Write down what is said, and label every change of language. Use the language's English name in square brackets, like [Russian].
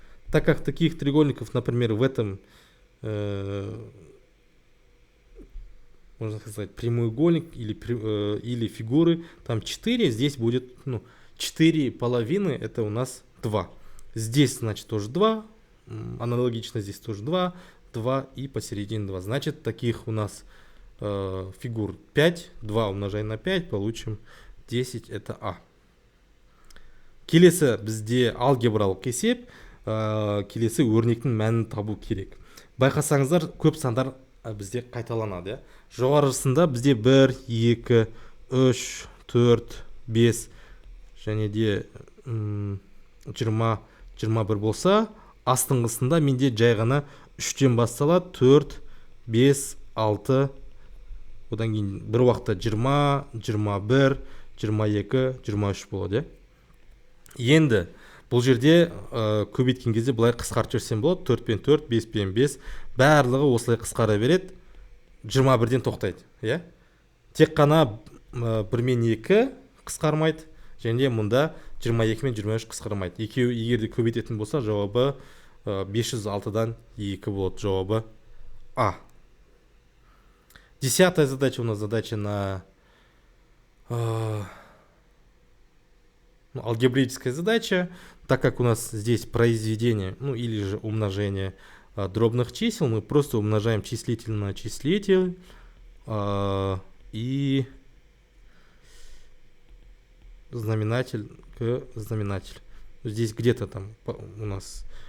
[Russian] Так как таких треугольников, например, в этом, можно сказать, прямоугольник или фигуры, там 4, здесь будет 4 половины, это у нас 2. Здесь, значит, тоже 2, аналогично здесь тоже 2, 2 и посередине 2. Значит, таких у нас фигур 5, 2 умножаем на 5, получим 10, это А. [Kazakh] Келесі бізде алгебралық есеп, келесі өрнектің мәнін табу керек. Байқасаңыздар, көп сандар бізде қайталанады. Жоғарысында бізде 1, 2, 3, 4, 5 және де 20, 21 болса, астыңғысында менде жай ғана 3-тен басталады. 4, 5, 6, одан кейін бір уақытта 20, 21, 22, 23 болады. Енді бұл жерде көбейткен кезде былай қысқартып жіберсем болады. 4 пен 4, 5 пен 5, барлығы осылай қысқара береді. 21-ден тоқтайды. Тек қана 1 мен 2 қысқармайды, және мұнда 22 мен 23 қысқармайды. Екеуі егерде көбейтетін болса, жауабы 506-дан 2 болады. Жауабы А. [Russian] 10-я задача у нас задача на алгебрическая задача. Так как у нас здесь произведение, или же умножение дробных чисел, мы просто умножаем числитель на числитель и знаменатель к знаменатель. Здесь где-то там у нас